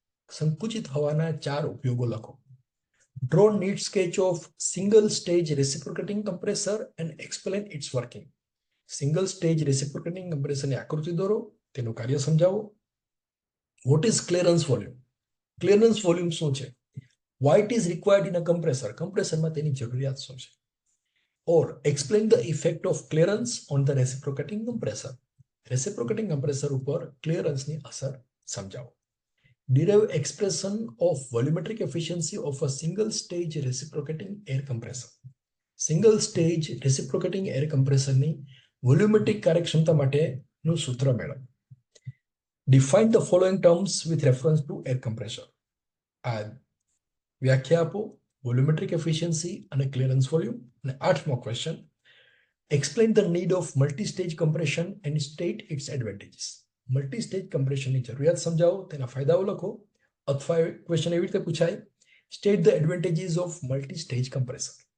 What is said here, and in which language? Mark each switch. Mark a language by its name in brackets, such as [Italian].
[Gujarati] સંકુચિત હવાના 4 ઉપયોગો લખો. [English] Draw neat sketch of single stage reciprocating compressor and explain its working. [Gujarati] Single stage reciprocating કમ્પ્રેસરની આકૃતિ દોરો, તેનું કાર્ય સમજાવો. [English] What is clearance volume. [Gujarati] Clearance volume શું છે? [English] Why it is required in a compressor. [Gujarati] કમ્પ્રેસરમાં તેની જરૂરિયાત શું છે? [English] Or explain the effect of clearance on the reciprocating compressor. [Gujarati] Reciprocating compressor ઉપર ક્લિયરન્સની અસર સમજાવો. [English] Derive expression of volumetric efficiency of a single stage reciprocating air compressor. [Gujarati] Single stage reciprocating air કમ્પ્રેસરની volumetric કાર્યક્ષમતા માટેનું સૂત્ર મેળવો. [English] Define the following terms with reference to air compressor. આ [Gujarati] વ્યાખ્યા આપો, વોલ્યુમેટ્રિક એફિશિયન્સી અને ક્લિયરન્સ વોલ્યુમ. [English] અને 8મો question, explain the need of multi stage compression and state its advantages. [Gujarati] Multi stage કમ્પ્રેશનની જરૂરિયાત સમજાવો, તેના ફાયદાઓ લખો. અથવા ક્વેશ્ચન એવી રીતે પૂછાય, [English] State the advantages of multi stage compressor.